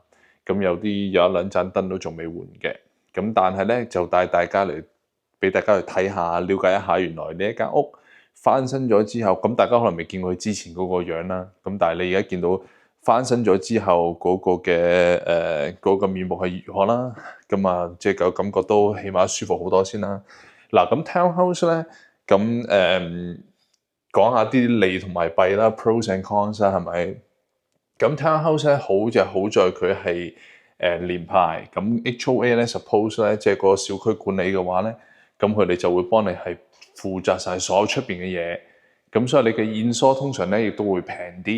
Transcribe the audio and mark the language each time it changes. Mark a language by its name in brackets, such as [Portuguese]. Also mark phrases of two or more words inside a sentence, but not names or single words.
[Cantonese] 咁有一兩盞燈都仲未換嘅。咁但係咧就帶大家嚟俾大家去睇下，了解一下原來呢一間屋翻新咗之後，咁大家可能未見過佢之前嗰個樣啦。咁但係你而家見到翻新咗之後嗰個嘅嗰個面目係如何啦？咁即係個感覺都起碼舒服好多先啦。嗱，咁 townhouse 咧，咁講下啲利同埋弊啦 ， [English] pros and cons [Cantonese] 啦，係咪？咁 townhouse 咧好就好在佢係連排，咁 HOA 咧 suppose 咧即係個小區管理嘅話咧，咁佢哋就會幫你係負責晒所有出邊嘅嘢，咁所以你嘅驗疏通常咧亦都會平啲。